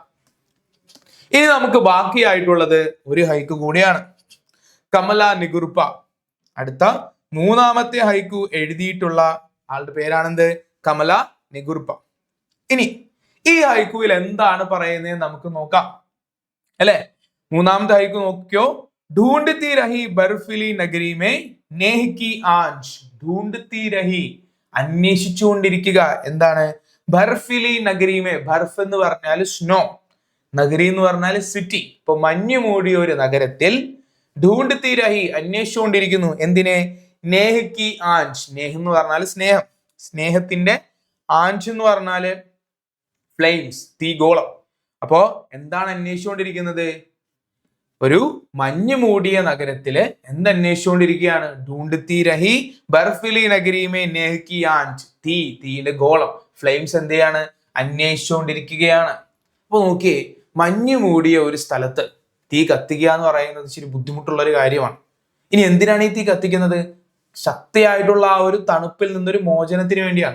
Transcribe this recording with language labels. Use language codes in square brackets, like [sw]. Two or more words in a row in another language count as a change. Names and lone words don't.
[ml] ഇനി നമുക്ക് ബാക്കിയായിട്ടുള്ളത് ഒരു ഹൈക്കു കൂടിയാണ്, കമല നിഗുർപ്പ. അടുത്ത മൂന്നാമത്തെ ഹൈക്കു എഴുതിയിട്ടുള്ള ആളുടെ പേരാണെന്ത്, കമല നിഗുർപ്പ. ഇനി ഈ ഹൈക്കുവിൽ എന്താണ് പറയുന്നത് നമുക്ക് നോക്കാം അല്ലെ. മൂന്നാമത്തെ ഹൈക്കു നോക്കിയോ, [hi] ढूंढती रही बर्फीली नगरी में नेह की आंच. ढूंढती रही, [ml] അന്വേഷിച്ചുകൊണ്ടിരിക്കുക. എന്താണ്, [hi] बर्फीली नगरी में, [ml] ബർഫ് എന്ന് പറഞ്ഞാൽ സ്നോ, നഗരി എന്ന് പറഞ്ഞാൽ സിറ്റി. ഇപ്പൊ മഞ്ഞു മൂടിയ ഒരു നഗരത്തിൽ [hi] ढूंढती रही, [ml] അന്വേഷിച്ചുകൊണ്ടിരിക്കുന്നു. [hi] എന്തിനെ, नेह की आंच. [ml] നേഹ് എന്ന് പറഞ്ഞാൽ സ്നേഹം, സ്നേഹത്തിന്റെ ആഞ്ച് എന്ന് പറഞ്ഞാല് ഫ്ലെയിംസ്, തീഗോളം. അപ്പോ എന്താണ് അന്വേഷിച്ചുകൊണ്ടിരിക്കുന്നത്, ഒരു മഞ്ഞു മൂടിയ നഗരത്തില് എന്തന്വേഷിച്ചുകൊണ്ടിരിക്കുകയാണ്, [hi] ढूंढती रही बर्फीली नगरी में नेह की आंच. [ml] തീയുടെ ഗോളം, ഫ്ലെയിംസ് എന്ത് ചെയ്യാണ്, അന്വേഷിച്ചുകൊണ്ടിരിക്കുകയാണ്. അപ്പൊ നോക്കിയേ, മഞ്ഞു മൂടിയ ഒരു സ്ഥലത്ത് തീ കത്തിക്കുക എന്ന് പറയുന്നത് ഇച്ചിരി ബുദ്ധിമുട്ടുള്ള ഒരു കാര്യമാണ്. ഇനി എന്തിനാണ് ഈ തീ കത്തിക്കുന്നത്, ശക്തിയായിട്ടുള്ള ആ ഒരു തണുപ്പിൽ നിന്നൊരു മോചനത്തിന് വേണ്ടിയാണ്.